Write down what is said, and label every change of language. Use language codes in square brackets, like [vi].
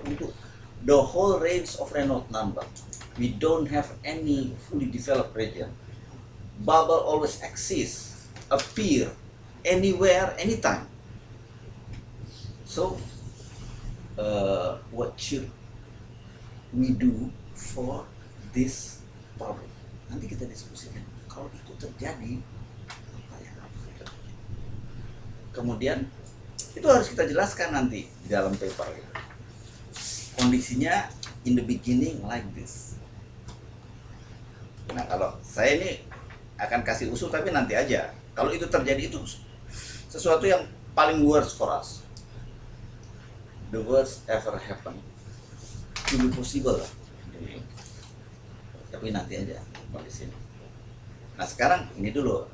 [en] Untuk the whole range of Renault number, we don't have any fully developed region. Bubble always exists, appear, anywhere, anytime. So, what should we do for this problem? [id] Nanti kita diskusikan. Kalau itu terjadi, apa yang harus kita lakukan? Kemudian, itu harus kita jelaskan nanti di dalam paper. [en] Kondisinya in the beginning like this. [id] Nah kalau saya ini akan kasih usul tapi nanti aja. Kalau itu terjadi itu sesuatu yang paling [en] worst for us. The worst ever happen. To be possible. [id] Tapi nanti aja kondisinya. Nah sekarang ini dulu.